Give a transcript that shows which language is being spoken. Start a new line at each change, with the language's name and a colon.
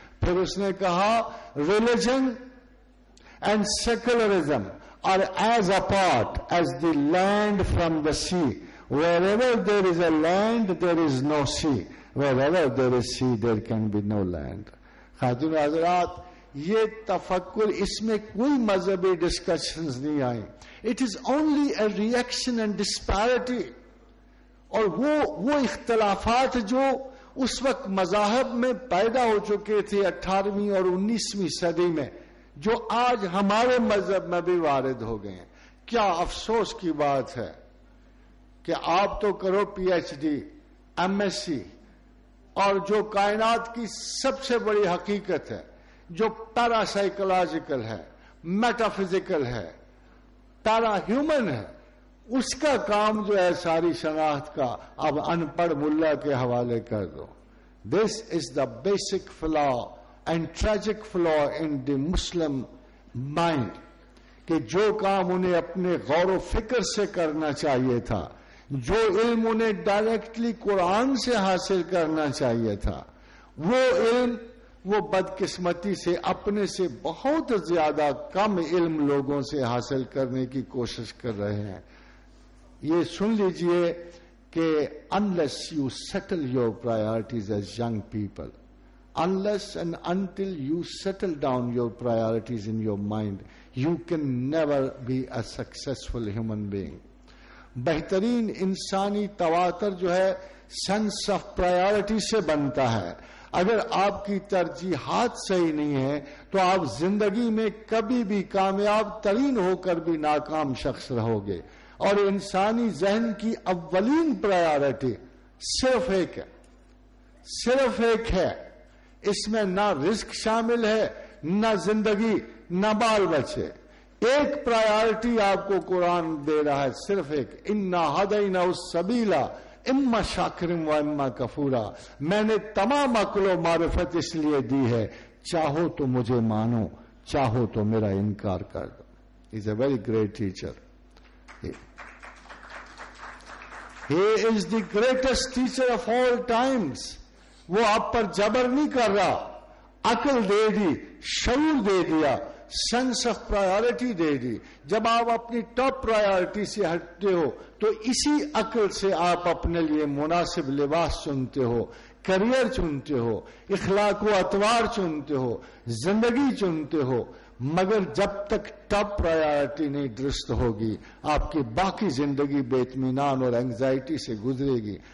Urdu: پھر اس نے کہا
English: Religion and secularism are as apart as the land from the sea. Wherever there is a land, there is no sea. Wherever there is sea, there can be no land.
Urdu: خاتون حضرات, یہ تفکر, اس میں کوئی مذہبی discussions نہیں آئیں.
English: It is only a reaction and disparity.
Urdu: اور وہ اختلافات جو اس وقت مذاہب میں پیدا ہو چکے تھے 18ویں اور 19ویں صدی میں, جو آج ہمارے مذہب میں بھی وارد ہو گئے ہیں. کیا افسوس کی بات ہے کہ آپ تو کرو P H D, M S C, اور جو کائنات کی سب سے بڑی حقیقت ہے, جو پیرا سائیکولوجیکل ہے, میٹا فزیکل ہے, پیرا ہیومن ہے, اس کا کام جو ہے ساری شناخت کا اب ان پڑھ ملا کے حوالے کر دو.
English: this is the basic flaw and tragic flaw in the Muslim mind,
Urdu: کہ جو کام انہیں اپنے غور و فکر سے کرنا چاہیے تھا, جو علم انہیں ڈائریکٹلی قرآن سے حاصل کرنا چاہیے تھا, وہ علم وہ بدقسمتی سے اپنے سے بہت زیادہ کم علم لوگوں سے حاصل کرنے کی کوشش کر رہے ہیں. یہ سن لیجئے کہ
English: unless you settle your priorities as young people, unless and until you settle down your priorities in your mind, you can never be a successful human being.
Urdu: بہترین انسانی تواتر جو ہے سینس آف پرائیورٹی سے بنتا ہے. اگر آپ کی ترجیحات صحیح نہیں ہیں تو آپ زندگی میں کبھی بھی کامیاب ترین ہو کر بھی ناکام شخص رہو گے. اور انسانی ذہن کی اولین پرائیورٹی صرف ایک ہے, صرف ایک ہے. اس میں نہ رزق شامل ہے, نہ زندگی, نہ بال بچے. ایک پرائیورٹی آپ کو قرآن دے رہا ہے, صرف ایک,
Arabic: انا ہدینا السبیل اما شاکرا و اما کفورا.
Urdu: میں نے تمام عقل و معرفت اس لیے دی ہے, چاہو تو مجھے مانو, چاہو تو میرا انکار کر دو.
English: Is a very great teacher. He is the greatest teacher of all times.
Urdu: وہ آپ پر جبر نہیں کر رہا, عقل دے دی, شعور دے دیا, سینس آف پرائیورٹی دے دی. جب آپ اپنی ٹاپ پرائیورٹی سے ہٹتے ہو تو اسی عقل سے آپ اپنے لیے مناسب لباس چنتے ہو, کریئر چنتے ہو, اخلاق و اطوار چنتے ہو, زندگی چنتے ہو. مگر جب تک ٹاپ پرائیورٹی نہیں درست ہوگی آپ کی باقی زندگی بے اطمینان اور اینگزائٹی سے گزرے گی.